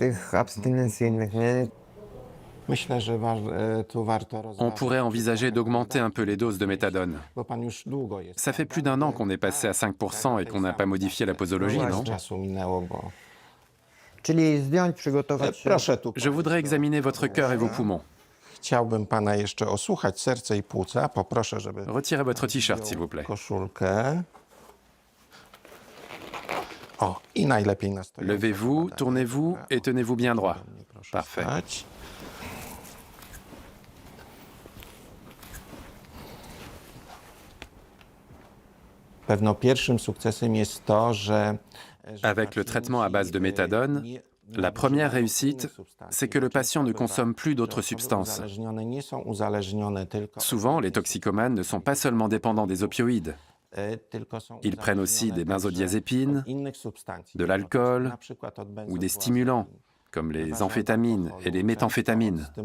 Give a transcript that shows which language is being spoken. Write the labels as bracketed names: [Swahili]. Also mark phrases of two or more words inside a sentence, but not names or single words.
[French] On pourrait envisager d'augmenter un peu les doses de méthadone. Ça fait plus d'1 an qu'on est passé à 5% et qu'on n'a pas modifié la posologie, non? Je voudrais examiner votre cœur et vos poumons. [Polish] Chciałbym pana jeszcze osłuchać serce i płuca. Poproszę, żeby [French] Retirez votre t-shirt, s'il vous plaît. [Polish] koszulkę. O, i najlepiej na stojąco. [French] Levez-vous, tournez-vous et tenez-vous bien droit. [Polish] Proszę [French] Parfait. [Polish] stać. Pewno pierwszym sukcesem jest to, że [French] Avec le traitement à base de méthadone, la première réussite, c'est que le patient ne consomme plus d'autres substances. Souvent, les toxicomanes ne sont pas seulement dépendants des opioïdes. Ils prennent aussi des benzodiazépines, de l'alcool ou des stimulants, comme les amphétamines et les méthamphétamines.